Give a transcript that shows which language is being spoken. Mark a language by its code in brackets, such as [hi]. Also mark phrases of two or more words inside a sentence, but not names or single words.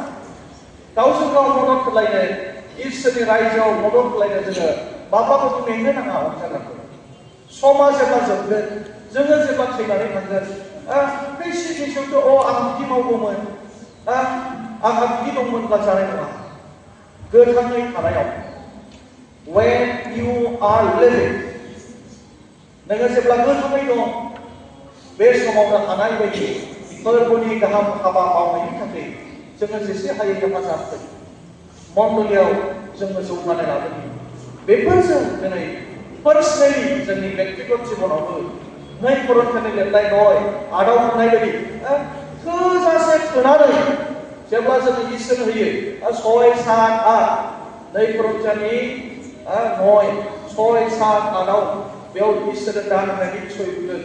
[brx] गावजों गाव मदद होलायनो इसोरनि रायजोआव मदद होलायनो जोङो माब्लाबाबो मेंनो नाङा अनजानांगौ। समा जेब्ला जोबगोन जोङो जेब्ला थैनानै थांगोन बे सिटुएसनखौ आं बिदि मावगौमोन आंहा बिदि दंमोनब्ला जानाय नङा। गोथाङै थानायाव [en] when you are living [brx] नोङो जेब्ला गोथाङै दं बे समावनो हानाय बायदि फोरबोनि गाहाम हाबा मावनायनि थाखाय जोङो जेसे हायो हेफाजाब होयो। मण्डलियाव जोङो जौगानाय लाबोयो। बेफोरजों दिनै पार्सनेलि जोंनि व्यक्तिगत जिबनावबो 2 करिन्थियानि लिरनाय 9:8 बुंनाय बायदि थोजासे थोनानै जेब्ला जोङो इसोर होयो 6, 7, 8 2 करिन्थियानि 9, 6, 7, 8 बेयाव इसोरनो दान होनायनि बिसय बुंदों।